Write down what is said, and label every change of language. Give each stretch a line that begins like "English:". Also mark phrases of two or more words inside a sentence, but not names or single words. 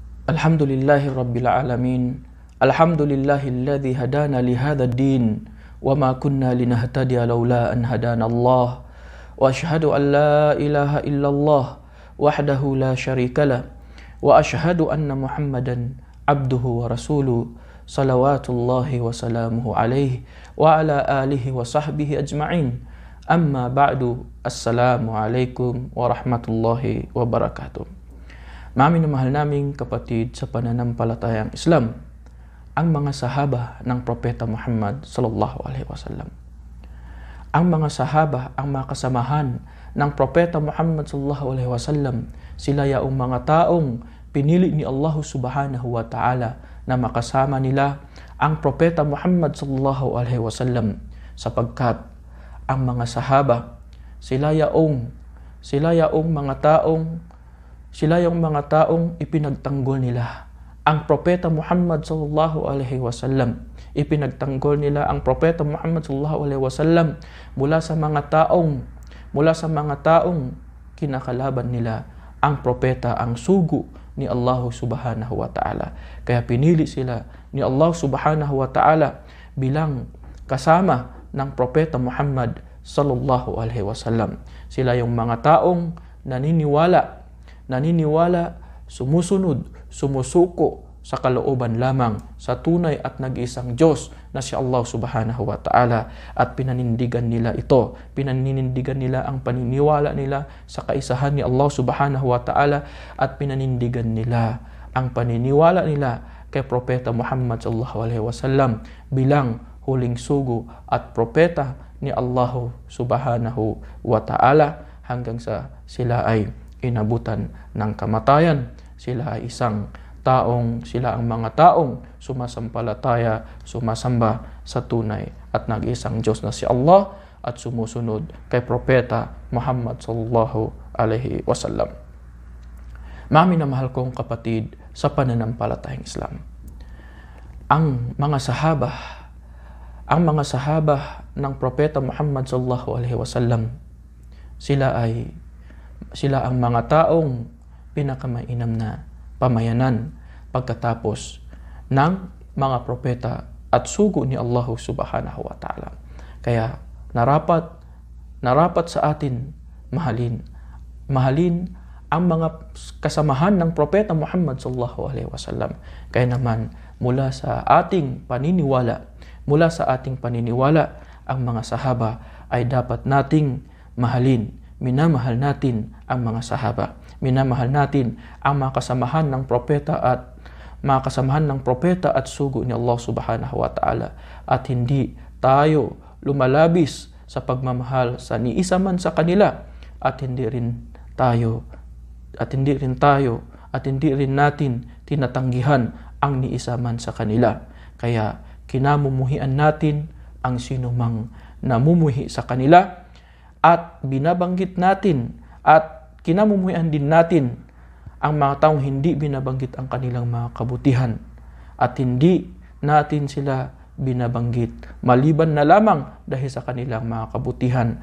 Arabic: الحمد لله رب العالمين. الحمد لله الذي هدانا لهذا الدين وما كنا لنهتدي لولا أن هدانا الله. وأشهد أن لا إله إلا الله وحده لا شريك له وأشهد أن محمدا عبده ورسوله صلوات الله وسلامه عليه وعلى آله وصحبه أجمعين. أما بعد. السلام عليكم ورحمة الله وبركاته.
Filipino: Mami na mahal naming kapatid sa pananampalatayang Islam, ang mga sahaba ng Propeta Muhammad
Arabic: صلى الله عليه وسلم.
Filipino: Ang mga sahaba, ang mga kasamahan ng Propeta Muhammad
Arabic: صلى الله عليه وسلم,
Filipino: sila yaong mga taong pinili ni Allah
Arabic: سبحانه وتعالى
Filipino: na makasama nila ang Propeta Muhammad
Arabic: صلى الله عليه وسلم,
Filipino: sapagkat ang mga sahaba, sila yaong mga taong ipinagtanggol nila ang Propeta Muhammad
Arabic: صلى الله عليه وسلم.
Filipino: Ipinagtanggol nila ang Propeta Muhammad
Arabic: صلى الله عليه وسلم
Filipino: mula sa mga taong kinakalaban nila ang propeta, ang sugo ni Allah
Arabic: سبحانه وتعالى.
Filipino: Kaya pinili sila ni Allah
Arabic: سبحانه وتعالى
Filipino: bilang kasama ng Propeta Muhammad
Arabic: صلى الله عليه وسلم.
Filipino: Sila yung mga taong naniniwala, sumusunod, sumusuko sa kalooban lamang sa tunay at nag-iisang Diyos na si Allah
Arabic: سبحانه وتعالى,
Filipino: at pinanindigan nila ito. Pinanindigan nila ang paniniwala nila sa kaisahan ni Allah
Arabic: سبحانه وتعالى,
Filipino: at pinanindigan nila ang paniniwala nila kay Propeta Muhammad
Arabic: صلى الله عليه وسلم
Filipino: bilang huling sugo at propeta ni Allah
Arabic: سبحانه وتعالى,
Filipino: hanggang sa sila ay inabutan ng kamatayan. Sila ang mga taong sumasampalataya, sumasamba sa tunay at nag-iisang Diyos na si Allah, at sumusunod kay Propeta Muhammad
Arabic: صلى الله عليه وسلم.
Filipino: Mami na mahal kong kapatid sa pananampalatayang Islam, ang mga sahaba ng Propeta Muhammad
Arabic: صلى الله عليه وسلم,
Filipino: sila ang mga taong pinakamainam na pamayanan pagkatapos ng mga propeta at sugo ni Allah
Arabic: سبحانه وتعالى.
Filipino: Kaya narapat sa atin mahalin ang mga kasamahan ng Propeta Muhammad
Arabic: صلى الله عليه وسلم.
Filipino: Kaya naman mula sa ating paniniwala, ang mga sahaba ay dapat nating mahalin. Minamahal natin ang mga sahaba. Minamahal natin ang mga kasamahan ng propeta at sugo ni Allah
Arabic: سبحانه وتعالى.
Filipino: At hindi tayo lumalabis sa pagmamahal sa niisa man sa kanila, at hindi rin natin tinatanggihan ang niisa man sa kanila. Kaya kinamumuhian natin ang sinumang namumuhi sa kanila, at binabanggit natin at kinamumuhian din natin ang mga taong hindi binabanggit ang kanilang mga kabutihan, at hindi natin sila binabanggit maliban na lamang dahil sa kanilang mga kabutihan.